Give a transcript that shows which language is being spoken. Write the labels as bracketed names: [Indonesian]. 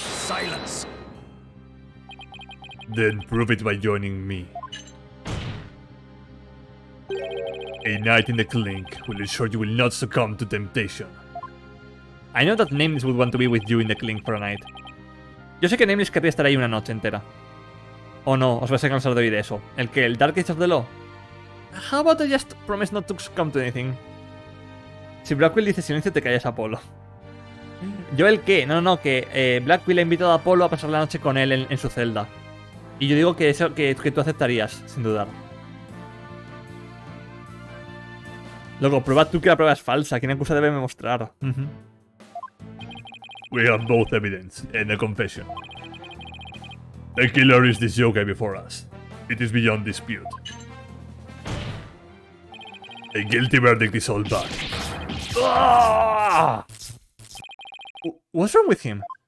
[English] Silence! Then prove it by joining me. A night in the clink will ensure you will not succumb to temptation. I know that Nameless would want to be with you in the clink for a night. [Spanish] Yo sé que Nameless querría estar ahí una noche entera. O no, os vais a cansar de oír eso. ¿El qué? ¿El Dark Age of the Law? [English] How about I just promise not to succumb to anything? [Spanish] Si Blackwell dice silencio, te callas, Apolo. ¿Yo el qué? No, que Blackwell ha invitado a Apolo a pasar la noche con él en su celda. Y yo digo que eso que tú aceptarías, sin dudar. Luego, prueba tú que la prueba es falsa. ¿Quién acusa debe mostrar? [English] We have both evidence and a confession. The killer is this yokai before us. It is beyond dispute. A guilty verdict is all but. Ah! What's wrong with him?